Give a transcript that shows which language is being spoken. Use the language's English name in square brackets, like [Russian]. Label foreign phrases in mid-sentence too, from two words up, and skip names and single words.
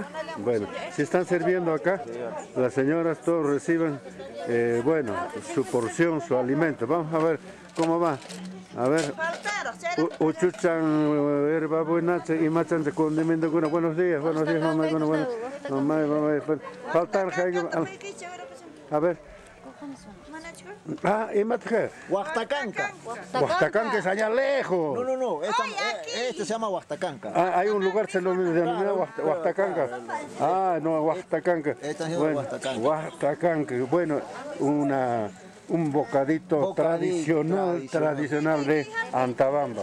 [Spanish] Bueno, si están sirviendo acá, las señoras todos reciben, su porción, su alimento. Vamos a ver cómo va. A ver, uchuchan, herba buena, y machan de condimento. Buenos días, mamá. Faltan, A ver. Ah, Imatje. Huaxtacanca. Huaxtacanca es allá lejos. No. Este se llama Huaxtacanca. Ah, hay un lugar que se lo denomina Huaxtacanca. Ah, no, Huaxtacanca. Bueno, Huaxtacanca. Bueno, un bocadito tradicional de Antabamba.